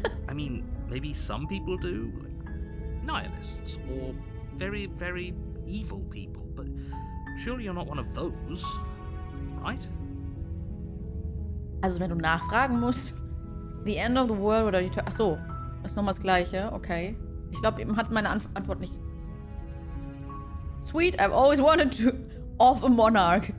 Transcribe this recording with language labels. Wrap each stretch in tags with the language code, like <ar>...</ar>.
<en>I mean, maybe some people do. Like nihilists or very, very evil people. But surely you're not one of those, right?</en> <de>Also, wenn du nachfragen musst.</de> <en>The end of the world</en> <de>oder die... Ach so. Das ist nochmal das Gleiche. Okay. Ich glaube, eben hat meine Antwort nicht...</de> <en>Sweet, I've always wanted to off a monarch.</en>